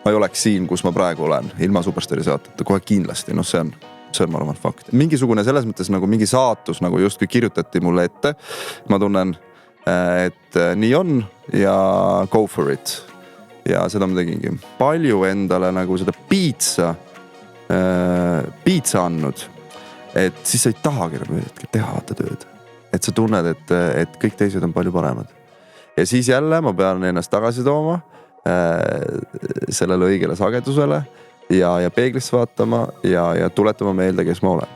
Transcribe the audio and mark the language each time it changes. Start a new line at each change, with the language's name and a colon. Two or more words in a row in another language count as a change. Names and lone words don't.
Estonian: ma ei oleks siin, kus ma praegu olen, ilma Superstaari saateta, kohe kindlasti, see on ma arvan fakt. Mingisugune selles mõttes nagu mingi saatus nagu justkui kirjutati mulle ette. Ma tunnen, et nii on ja
English: go for it.
Estonian: Ja seda ma tegingi. Palju endale nagu seda piitsa andnud, et siis sa ei tahagi teha vaata tööd. Et sa tunned, et kõik teised on palju paremad. Ja siis jälle ma pean ennast tagasi tooma sellele õigele sagedusele ja peeglisse vaatama ja tuletama meelde, kes ma olen.